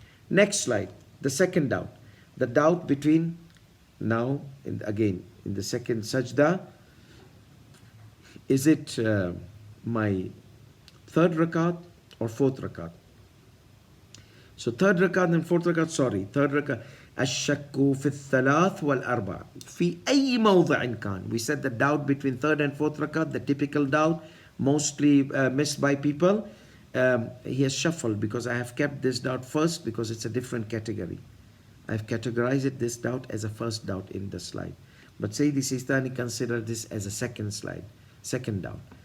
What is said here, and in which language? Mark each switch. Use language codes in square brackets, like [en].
[en] Next slide, the second doubt. The doubt between, now, again, in the second sajda, is it my 3rd rakat or 4th rakat? So 3rd rakat and 4th rakat, 3rd rakat. [ar] الشك في الثلاث والأربع في أي موضع كان. [en] We said the doubt between 3rd and 4th rakat, the typical doubt, mostly missed by people. He has shuffled because I have kept this doubt first because it's a different category. I've categorized this doubt as a first doubt in the slide. But Sayyidi Sistani considered this as a second doubt.